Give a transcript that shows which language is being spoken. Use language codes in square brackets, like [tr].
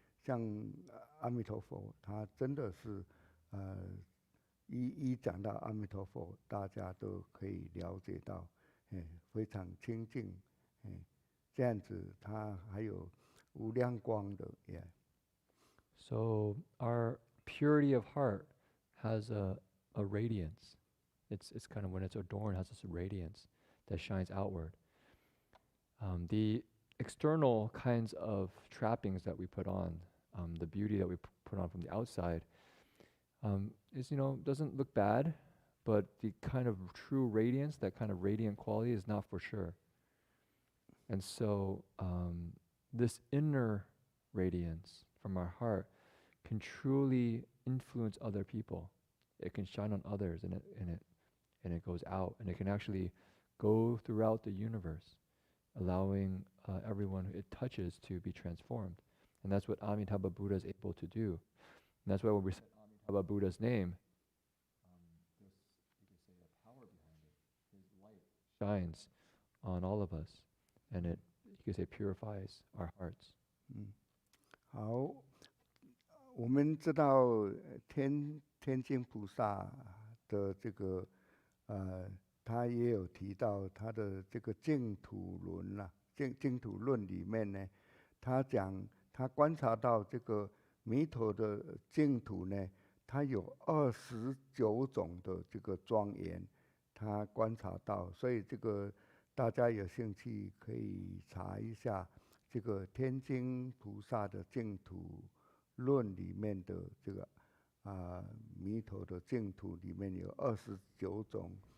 [zh] 像阿弥陀佛，他真的是一讲到阿弥陀佛，大家都可以了解到，非常清净，这样子他还有无量光的。 [en] So our purity of heart has a radiance. It's kind of, when it's adorned, has this radiance that shines outward. The external kinds of trappings that we put on, the beauty that we put on from the outside, is, doesn't look bad, but the kind of true radiance, that kind of radiant quality, is not for sure. And so this inner radiance from our heart can truly influence other people. It can shine on others, and it goes out, and it can actually go throughout the universe, allowing everyone it touches to be transformed. And that's what Amitabha Buddha is able to do. And that's why when we say Amitabha Buddha's name, this, you can say, the power behind it, his light shines on all of us, and it, you can say, purifies our hearts. [zh] 好，我们知道天津菩萨的这个他也有提到他的这个净土论啦，净土论里面呢，他讲他观察到这个弥陀的净土呢，它有29种的这个庄严，他观察到，所以这个大家有兴趣可以查一下这个天津菩萨的净土论里面的这个弥陀的净土里面有29种。